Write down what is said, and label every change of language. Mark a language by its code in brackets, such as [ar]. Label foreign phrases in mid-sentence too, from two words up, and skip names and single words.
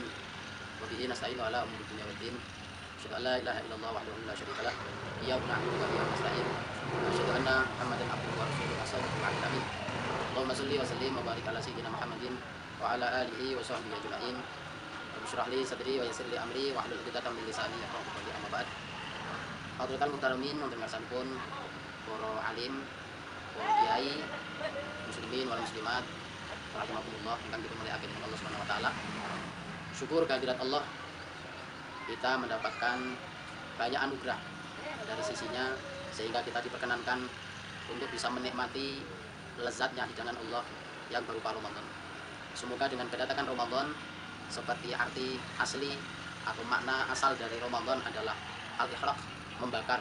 [ar] وبه نستعين على أمور الدنيا والدين. أشهد أن لا إله إلا الله وحده لا شريك له. إياك نعبد وإياك نستعين. وأشهد أن محمدا عبده ورسوله الصادق الأمين. اللهم صل وسلم وبارك على سيدنا محمد وعلى آله وصحبه أجمعين. رب اشرح لي صدري ويسر لي أمري واحلل عقدة من لساني يفقهوا قولي، أما بعد. حاضرين محترمين [jv] wonten ngarsanipun para alim, para kiai, [ar] مسلمين والمسلمات رحمكم الله [jv] ingkang dimulyakaken dening [ar] الله سبحانه وتعالى. [id] Syukur kehadirat Allah, kita mendapatkan banyak anugerah dari sisinya sehingga kita diperkenankan untuk bisa menikmati lezatnya hidangan Allah yang berupa Ramadan. Semoga dengan kedatangan Ramadan, seperti arti asli atau makna asal dari Ramadan adalah al-ihraq, membakar.